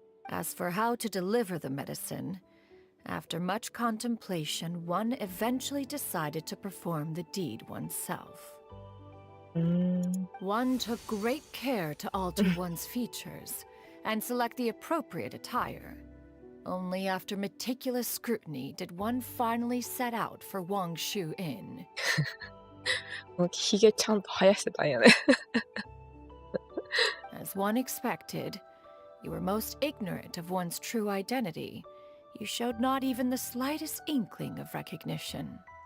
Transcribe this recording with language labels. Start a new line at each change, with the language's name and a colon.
English: As for how to deliver the medicine, after much contemplation, one eventually decided to perform the deed oneself. One took great care to alter one's features and select the appropriate attire. Only after meticulous scrutiny did one finally set out for Wangshu Inn.
Japanese: ひげちゃんと生やしてたんやね。
English: As one expected, you were most ignorant of one's true identity. You showed not even the slightest inkling of recognition.